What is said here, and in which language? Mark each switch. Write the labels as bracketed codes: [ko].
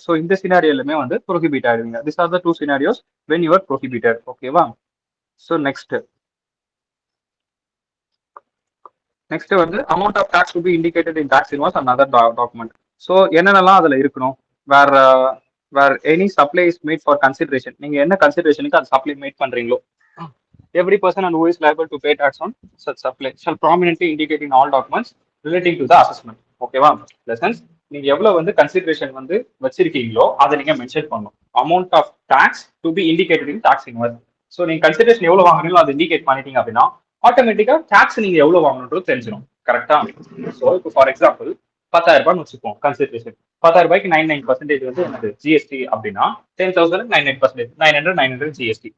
[ta] So இந்த சினாரியோலுமே வந்து prohibit ஆயிருவீங்க. [en] This are the two scenarios when your prohibited. [ta] ஓகேவா? [en] So next வந்து amount of tax to be indicated in tax invoice and other document. [ta] So என்னென்னலாம் அதுல இருக்கணும்? [en] வேற where any supply is made for consideration. [ta] நீங்க என்ன கன்சிடரேஷனுக்கு அது supply mat பண்றீங்களோ, [en] every person and who is liable to pay tax on such supply shall prominently indicate in all documents relating to the assessment. [ta] ஓகேவா? Lessons நீங்க எவ்வளவு வந்து consideration வந்து வச்சிருக்கீங்களோ அதை நீங்க மென்ஷன் பண்ணணும். [en] Amount of tax to be indicated in tax invoice. [ta] So நீங்க consideration எவ்வளவு வாங்குறீங்களோ அதை இண்டிகேட் பண்ணிட்டீங்க அப்படின்னா ஆட்டோமேட்டிக்கா டாக்ஸ் நீங்க எவ்வளவு வாங்கணுன்றது தெரிஞ்சிடும். கரெக்டா? ஸோ இப்போ ஃபார் எக்ஸாம்பிள் 10,000 ரூபாய்னு வச்சுப்போம் கன்சிடரேஷன். 10,000 ரூபாய்க்கு 99% வந்து என்னது ஜிஎஸ்டி அப்படின்னா 10,000 99%, 900 ஜிஎஸ்டி.